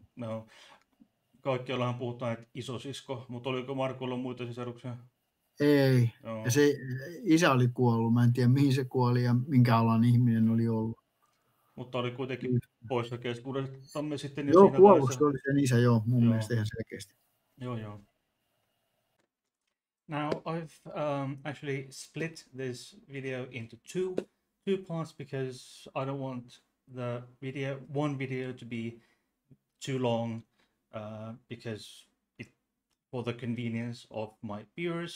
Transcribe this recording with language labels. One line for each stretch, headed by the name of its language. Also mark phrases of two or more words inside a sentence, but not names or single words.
Finnish: No, kaikkiallahan puhutaan, että isosisko, mutta oliko Markulla muita sisaruksia? Ei. Joo. Ja se isä oli kuollut. Mä en tiedä, mihin se kuoli ja minkä alan ihminen oli ollut. Mutta oli kuitenkin poissa keskuudestamme sitten. Joo, kuollut se oli sen isä, joo, mun mielestä ihan selkeästi. Joo.
English: Now I've actually split this video into two parts because I don't want one video to be too long because for the convenience of my viewers.